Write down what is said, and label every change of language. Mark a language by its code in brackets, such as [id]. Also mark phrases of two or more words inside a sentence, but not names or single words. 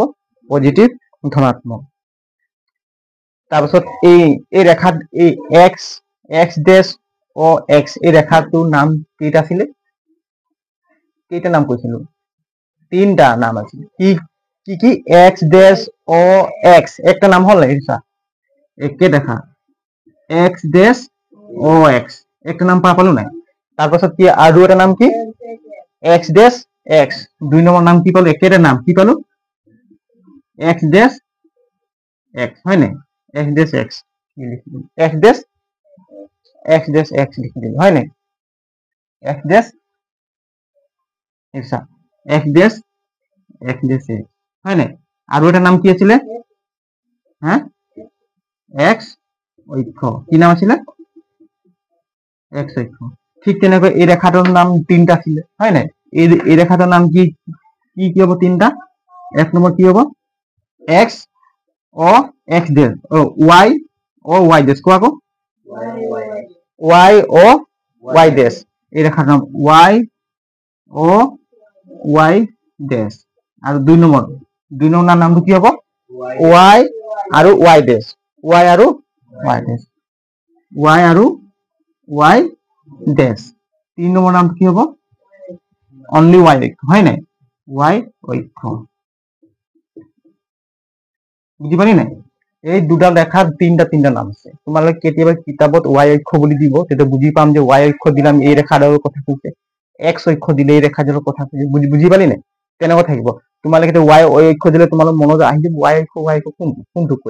[as] পজিটিভ ধনাত্মক। তাৰপিছত এই ৰেখাত এই [en] X dash O X [as] এই ৰেখাটোৰ নাম কেইটা আছিলে? কেইটা নাম কৈছিলো? তিনটা নাম আছিল। কি [en] X dash O X [as] একটা নাম হল নাই? একে দেখা [en] X dash O X [as] একটা নাম পালো নাই? তাৰপাছত কি আৰু এটা নাম কি? [en] X dash X. [as] 2 নম্বৰ নাম কি পালো? একেটা নাম কি পালো? [en] X dash X, [as] হয় নাই? [en] X dash X, X dash X [as] লিখি দিলো, হয় নাই? [en] X dash X dash X dash X, [as] হয় নাই? আৰু এটা নাম কি আছিলে? এক্স অক্ষ। কি নাম আছিলে? এক্স অক্ষ। ঠিক তেনেকৈ এই ৰেখাটোৰ নাম তিনটা আছিলে, হয় নাই? এই ৰেখাটোৰ নাম কি হব? তিনটা। এক নম্বৰ কি হব? [en] X O X dash, Y O Y dash. [as] কোৱা আকৌ [en] Y O Y dash. [as] এই ৰেখাৰ নাম [en] Y O Y dash. [as] আৰু 2 নম্বৰ নামটো কি হব? ওয়াই আৰু [en] Y dash. [as] ওয়াই আৰু [en] Y dash, [as] ওয়াই আৰু [en] Y dash. [as] 3 নম্বৰ নামটো কি হব? [en] only Y [as] অক্ষ, হয় নাই? ওয়াই অক্ষ। বুজি পালি নাই? এই দুটা ৰেখাৰ তিনটা নাম আছে। তোমালোকে কেতিয়াবা কিতাপত ওয়াই অক্ষ বুলি দিব, তেতিয়া বুজি পাম যে ওয়াই অক্ষ দিলে আমি এই ৰেখাডালৰ কথা কৈছে, এক্স অক্ষ দিলে এই ৰেখাডালৰ কথা কৈছে। বুজি পালি নাই? তেনেকুৱা থাকিব। তোমালোকে ওয়াই অক্ষ দিলে তোমালোক মনত আহি যাব ওয়াই অক্ষ কোনটো কয়?